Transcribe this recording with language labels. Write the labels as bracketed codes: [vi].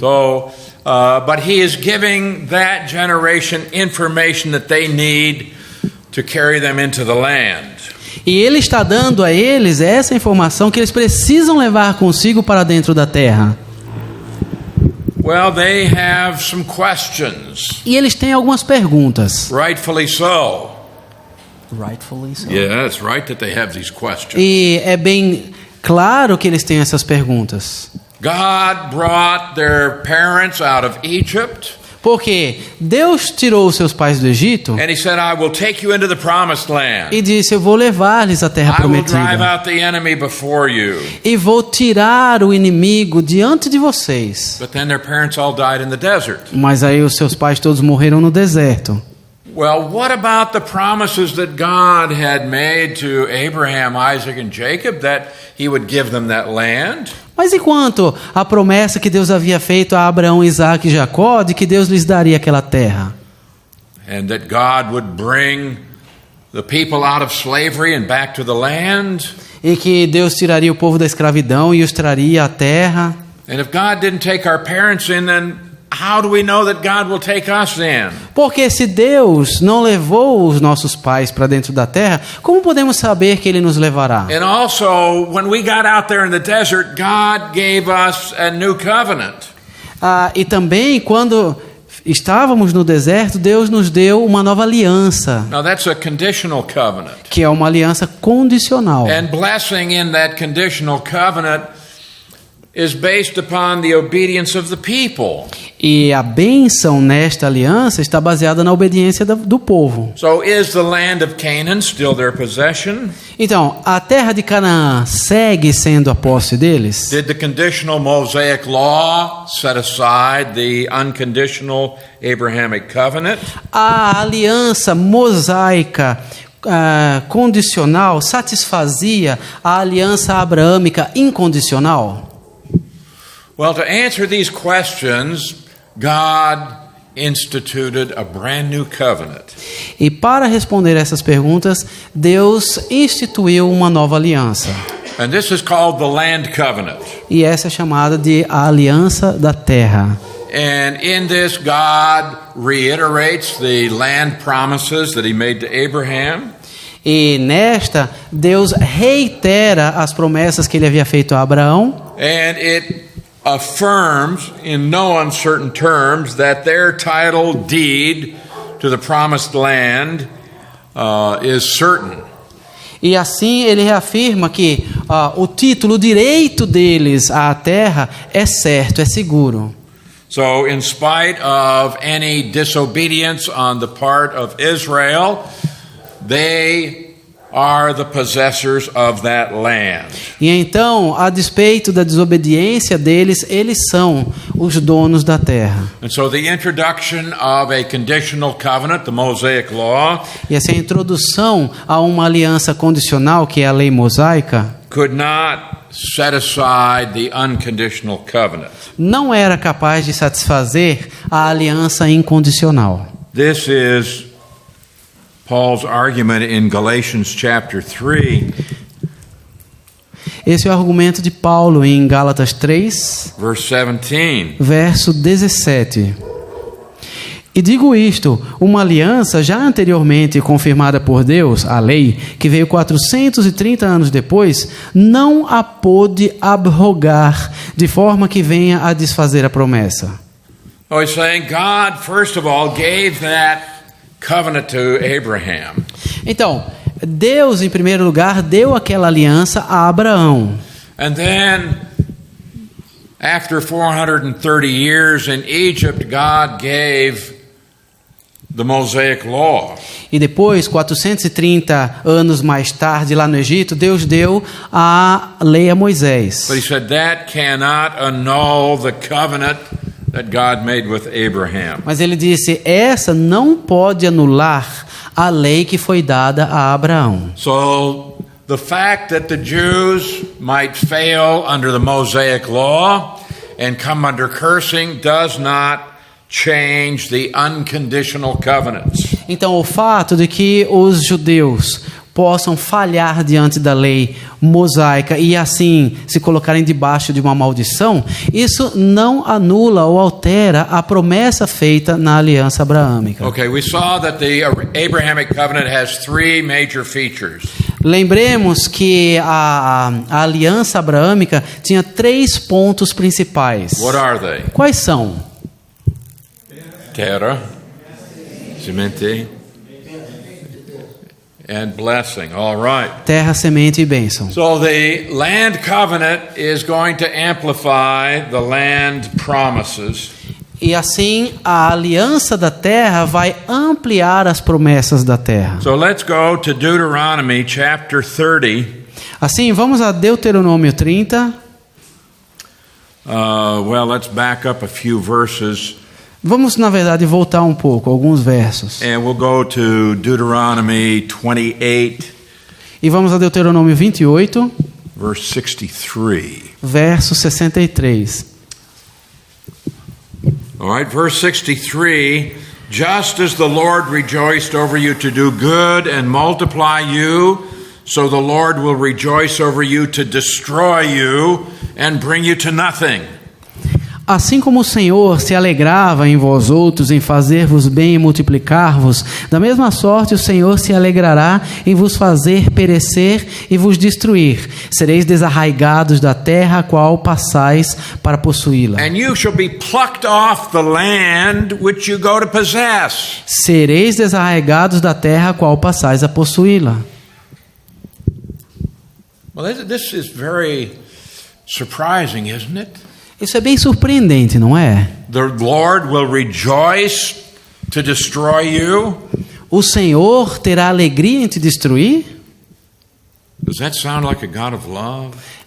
[en] But he is giving that generation information that they need to carry them into the land. [pt] E ele está dando a eles essa informação que eles precisam levar consigo para dentro da terra. [en] Well, they have some questions. [pt] E eles têm algumas perguntas. Rightfully so. Rightfully so. [en] Yeah, it's right that they have these questions. [pt] E é bem claro que eles têm essas perguntas. [en] God brought their parents out of Egypt. [pt] Porque Deus tirou os seus pais do Egito. [en] And he said, I will take you into the promised land. [pt] E disse, eu vou levar-lhes a terra prometida. [en] I will drive out the enemy before you. [pt] E vou tirar o inimigo diante de vocês. [en] But then their parents all died in the desert. [pt] Mas aí os seus pais todos morreram no deserto. [en] Well, what about the promises that God had made to Abraham, Isaac and Jacob that he would give them that land? [pt] Mas e quanto à promessa que Deus havia feito a Abraão, Isaac e Jacó de que Deus lhes daria aquela terra? [en] And that God would bring the people out of slavery and back to the land? [pt] E que Deus tiraria o povo da escravidão e os traria à terra? [en] And if God didn't take our parents in, then how do we know that God will take us in? [pt] Porque se Deus não levou os nossos pais para dentro da terra, como podemos saber que Ele nos levará? [en] And also, when we got out there in the desert, God gave us a new covenant. [pt] E também quando estávamos no deserto, Deus nos deu uma nova aliança. [en] Now that's a conditional covenant. [pt] Que é uma aliança condicional. [en] And blessing in that conditional covenant is based upon the obedience of the people. [pt] E a bênção nesta aliança está baseada na obediência do povo. [en] So is the land of Canaan still their possession? [pt] Então, a terra de Canaã segue sendo a posse deles? [en] Did the conditional Mosaic law set aside the unconditional Abrahamic covenant? [pt] A aliança mosaica condicional satisfazia a aliança abraâmica incondicional? [en] Well, to answer these questions, God instituted a brand new covenant. [pt] E para responder essas perguntas, Deus instituiu uma nova aliança. [en] And this is called the land covenant. [pt] E essa é chamada de a aliança da terra. [en] And in this, God reiterates the land promises that he made to Abraham. [pt] E nesta, Deus reitera as promessas que ele havia feito a Abraão. [en] And it affirms in no uncertain terms that their title deed to the promised land is certain. [pt] E assim ele reafirma que o título, o direito deles à terra é certo, é seguro. [en] So, in spite of any disobedience on the part of Israel, they are the possessors of that land. [pt] E então, a despeito da desobediência deles, eles são os donos da terra. [en] And so the introduction of a conditional covenant, the Mosaic Law, [pt] E essa é a introdução a uma aliança condicional, que é a lei mosaica, [en] could not set aside the unconditional covenant. [pt] não era capaz de satisfazer a aliança incondicional. [en] This is Paul's argument in Galatians chapter 3, [pt] Esse é o argumento de Paulo em Gálatas 3, [en] verse 17. [pt] verso 17. E digo isto, uma aliança já anteriormente confirmada por Deus, a lei, que veio 430 anos depois, não a pôde abrogar, de forma que venha a desfazer a promessa. [en] Oh, he's saying God, first of all, gave that covenant to Abraham. [pt] Então, Deus, em primeiro lugar, deu aquela aliança a Abraão. [en] And then, after 430 years in Egypt, God gave the Mosaic Law. [pt] E depois, 430 anos mais tarde, lá no Egito, Deus deu a lei a Moisés. [en] But he said that cannot annul the covenant that God made with Abraham. [pt] Mas ele disse, essa não pode anular a lei que foi dada a Abraão. [en] So the fact that the Jews might fail under the Mosaic Law and come under cursing does not change the unconditional covenants. [pt] Então, o fato de que os judeus possam falhar diante da lei mosaica e assim se colocarem debaixo de uma maldição, isso não anula ou altera a promessa feita na aliança abraâmica. [en] Okay, we saw that the Abrahamic covenant has three major features. [pt] Lembremos que a aliança abraâmica tinha 3 pontos principais. [en] What are they? [pt] Quais são? Terra, semente, [en] and blessing. All right. [pt] Terra, semente e bênção. [en] So the land covenant is going to amplify the land promises. [pt] E assim, a aliança da terra vai ampliar as promessas da terra. [en] So let's go to Deuteronomy chapter 30. [pt] Assim, vamos a Deuteronômio 30. [en] Well, let's back up a few verses. [pt] Vamos, na verdade, voltar um pouco, alguns versos. [en] And we'll go to Deuteronomy 28, [pt] E vamos a Deuteronômio 28, [en] verse 63. [pt] verso 63. [en] All right, verse 63. Just as the Lord rejoiced over you to do good and multiply you, so the Lord will rejoice over you to destroy you and bring you to nothing. [pt] Assim como o Senhor se alegrava em vós outros, em fazer-vos bem e multiplicar-vos, da mesma sorte o Senhor se alegrará em vos fazer perecer e vos destruir. Sereis desarraigados da terra a qual passais para possuí-la. [en] And you shall be plucked off the land which you go to possess. [pt] Sereis desarraigados da terra a qual passais a possuí-la. [en] Well, this is very surprising, isn't it? [pt] Isso é bem surpreendente, não é? [en] The Lord will rejoice to destroy you. [pt] O Senhor terá alegria em te destruir? [en] Does that sound like a God of love?